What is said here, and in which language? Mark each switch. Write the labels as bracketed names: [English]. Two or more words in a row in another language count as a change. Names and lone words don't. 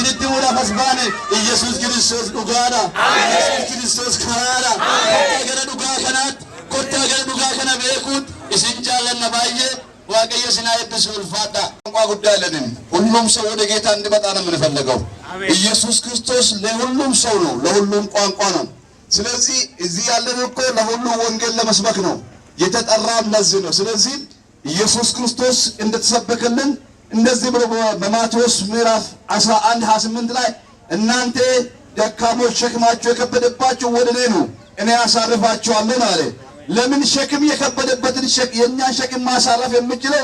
[Oromo] isinitti muudhaaf asbaane Yesuus Kiristoos dhugaadha amiin Yesuus Kiristoos karaadha akka gara dhugaa kanaatti kottaa gara dhugaa kana beekuun isin jaallanna baay'ee waaqayyo sinaa eebbisu ulfaadha [Amharic] ቋንቋ ጉዳይ አይደለም ሁሉም ሰው ወደ ጌታ እንዲመጣ ነው የምንፈልገው ኢየሱስ ክርስቶስ ለሁሉም ሰው ነው ለሁሉም ቋንቋ ነው ስለዚህ እዚህ ያለን እኮ ለሁሉ ወንጌል ለመስበክ ነው የተጠራን ለዚህ ነው ስለዚህ ኢየሱስ ክርስቶስ እንደተሰበከልን እንደዚህ ብሎ በማቴዎስ ምዕራፍ 11:28 ላይ እናንተ ደካሞች ሸክማችሁ የከበደባችሁ ወደ እኔ ኑ እኔ አሳርፋችኋለሁ አለ ለምን ሸክም የከበደበትን የኛን ሸክም ማሳረፍ የሚችለው